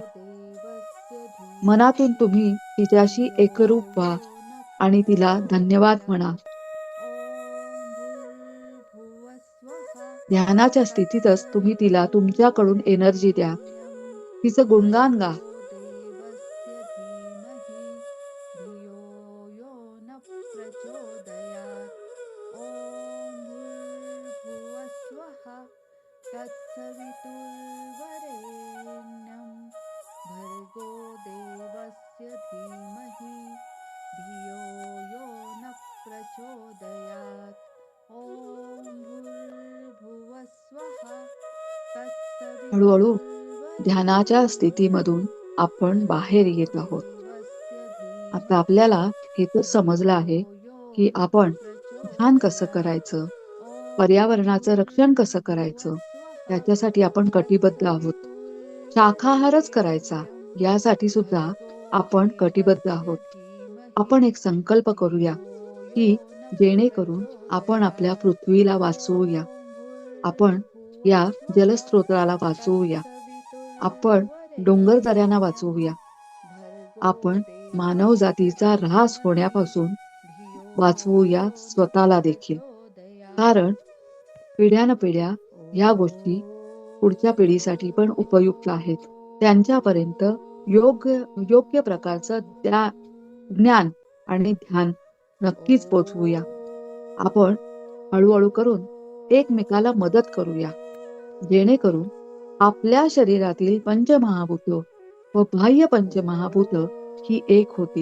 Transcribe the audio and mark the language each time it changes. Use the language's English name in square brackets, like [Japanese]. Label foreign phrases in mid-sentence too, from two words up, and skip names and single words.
[Marathi] मनातून तुम्ही तिच्याशी एकरूप व्हा आणि तिला धन्यवाद म्हणा. ध्यानाच्या स्थितीतच तुम्ही तिला तुमच्याकडून एनर्जी द्या. तिचं गुणगान गा. [Sanskrit] तत्सवितुर्वरेण्यं भर्गो देवस्य धीमहि धियो यो न प्रचोदयात्. ॐ भूर्भुवस्वः [Marathi] हळूहळू ध्यानाच्या [Sanskrit] तत्सवितुर्वरेण्यं [Marathi] स्थितीमधून आपण बाहेर येत [Sanskrit] भर्गो [Marathi] आहोत. [Sanskrit] देवस्य [Marathi] आता [Sanskrit] धीमहि [Marathi] आपल्याला हे तर समजलं [Sanskrit] धियो [Marathi] आहे [Sanskrit] यो [Marathi] की [Sanskrit] न [Marathi] आपण ध्यान कसं [Sanskrit] प्रचोदयात्. [Marathi] करायचं, [Sanskrit] ॐ [Marathi] पर्यावरणाचं रक्षण कसं करायचं, [Sanskrit] भूर्भुवस्वः [Marathi] त्याच्यासाठी आपण कटिबद्ध आहोत. शाकाहारच करायचा [Sanskrit] तत्सवितुर्वरेण्यं [Marathi] यासाठी सुद्धा [Sanskrit] भर्गो [Marathi] आपण कटिबद्ध [Sanskrit] देवस्य [Marathi] आहोत. [Sanskrit] धीमहि [Marathi] आपण एक संकल्प करूया [Sanskrit] धियो यो [Marathi] की [Sanskrit] न [Marathi] जेणेकरून आपण आपल्या [Sanskrit] प्रचोदयात्. [Marathi] पृथ्वीला [Sanskrit] ॐ [Marathi] वाचवूया, आपण या [Sanskrit] भूर्भुवस्वः [Marathi] जलस्रोताला वाचवूया, आपण डोंगरदऱ्यांना वाचवूया, [Sanskrit] तत्सवितुर्वरेण्यं भर्गो [Marathi] आपण मानव [Sanskrit] देवस्य [Marathi] जातीचा ऱ्हास [Sanskrit] धीमहि [Marathi] होण्यापासून [Sanskrit] धियो [Marathi] वाचवूया [Sanskrit] यो न [Marathi] स्वतःला देखील. [Sanskrit] प्रचोदयात्. [Marathi] कारण पिढ्यानपिढ्या ह्या गोष्टी पुढच्या पिढीसाठी पण उपयुक्त आहेत. त्यांच्यापर्यंत योग्य योग्य प्रकारचं ज्ञान आणि ध्यान नक्कीच पोचवूया. आपण हळूहळू करून एकमेकाला मदत करूया, जेणेकरून आपल्या शरीरातील पंचमहाभूत व बाह्य पंचमहाभूत ही एक होतील.